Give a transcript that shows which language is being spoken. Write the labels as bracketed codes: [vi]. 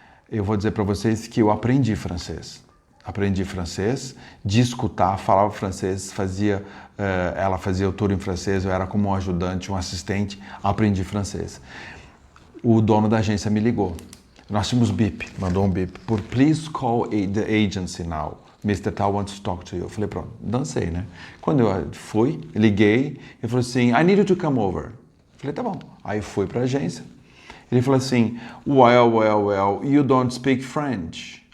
[pt] Eu vou dizer para vocês que eu aprendi francês. Aprendi francês, de escutar, falava francês, ela fazia o tour em francês, eu era como um ajudante, um assistente, aprendi francês. O dono da agência me ligou. Nós tínhamos bip, mandou um bip. [en] Please call the agency now. Mr. Tal wants to talk to you. [pt] Eu falei, pronto, dancei, né? Quando eu fui, liguei, ele falou assim, [en] I need you to come over. [pt] Eu falei, tá bom. Aí fui para a agência. Ele falou assim, [en] well, you don't speak French.